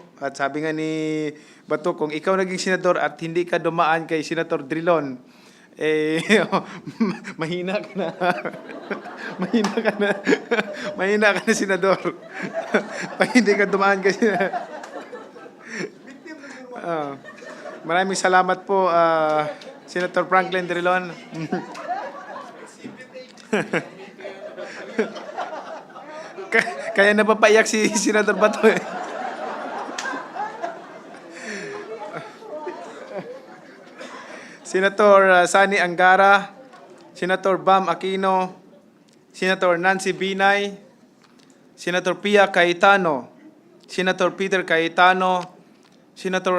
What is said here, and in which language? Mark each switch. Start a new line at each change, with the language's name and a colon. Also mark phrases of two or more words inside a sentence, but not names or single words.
Filipino: At sabi nga ni Bato, kung ikaw naging senador at hindi ka dumaan kay Senator Drilon, mahina ka na. mahina ka na, senador. Pag hindi ka dumaan kay maraming salamat po, Senator Franklin Drilon. Kaya napapaiyak si Senator Bato eh. Senator Sani Angara, Senator Bam Aquino, Senator Nancy Binay, Senator Pia Cayetano, Senator Peter Cayetano, Senator